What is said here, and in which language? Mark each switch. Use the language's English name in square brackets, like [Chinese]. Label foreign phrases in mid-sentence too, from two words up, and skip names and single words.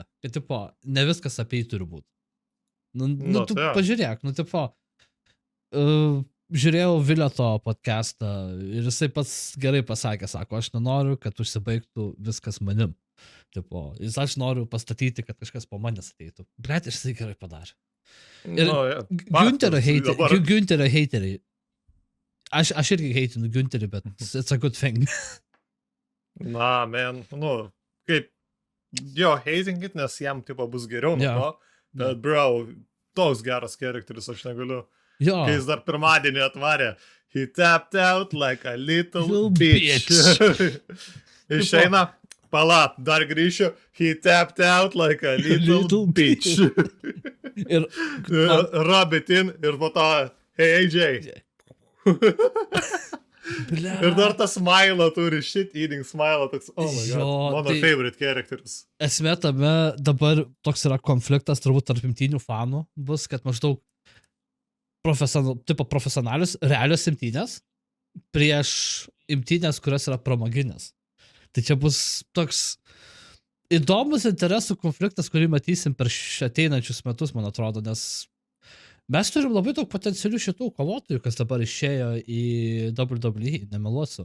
[Lithuanian] Kad, tipo, ne viskas apie jį turi būti. Nu tu pažiūrėk, tipo, žiūrėjau Vileto podcastą ir jisai pats gerai pasakė, sako, aš nenoriu, kad užsibaigtų viskas manim. Tipo, aš noriu pastatyti, kad kažkas po manęs ateitų. Bet jisai gerai padarė. Ir Günterio heiteriai. Aš irgi heitinu Günterį, bet [English] it's a good thing. [Lithuanian] Na, man, kaip, jo, hatingit, nes jam, tipo, bus geriau nuo to, bet, bro, toks geras charakteris, aš negaliu. Jo. Kai jis dar pirmadienį atvarė, [English] he tapped out like a little bitch. [Lithuanian] Išeina, pala, dar grįšiu, [English] he tapped out like a little bitch. [Lithuanian] Ir [English] rub it in [Lithuanian] ir po to, [English] hey AJ. [Lithuanian] Ir dar tą smilą turi, [English] shit eating [Lithuanian] smilą, toks, [English] oh my god, [Lithuanian] mano [English] favorite characteris. [Lithuanian] Esmė tame dabar toks yra konfliktas turbūt tarp imtynių fanų bus, kad maždaug profesionalius, realios imtynės prieš imtynės, kurios yra pramoginės. Tai čia bus toks įdomus interesų konfliktas, kurį matysim per ateinančius metus, man atrodo, nes mes turim labai daug potencialių šitų kovotojų, kas dabar išėjo į WWE, nemeluosiu.